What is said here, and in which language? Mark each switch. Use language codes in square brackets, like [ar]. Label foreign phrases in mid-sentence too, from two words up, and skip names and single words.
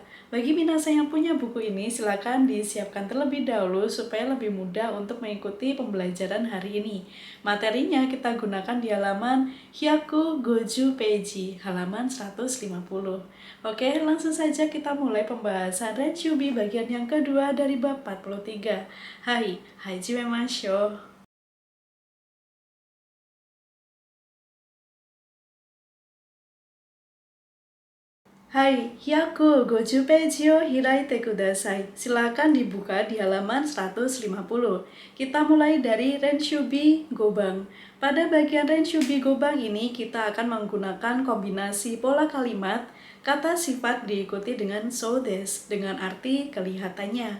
[id] Bagi minasan yang punya buku ini, silakan disiapkan terlebih dahulu supaya lebih mudah untuk mengikuti pembelajaran hari ini. Materinya kita gunakan di halaman [ja] Hyaku Goju Peiji, [id] halaman 150. Oke, langsung saja kita mulai pembahasan Renshubi bagian yang kedua dari bab 43. [ja] Hai, hajimemashou. Hai, Hyaku Goju Peiji o hiraite kudasai. [id] Silakan dibuka di halaman 150. Kita mulai dari [ja] Renshubi Gobang. [id] Pada bagian [ja] Renshubi Gobang [id] ini kita akan menggunakan kombinasi pola kalimat kata sifat diikuti dengan [ja] so des [id] dengan arti kelihatannya.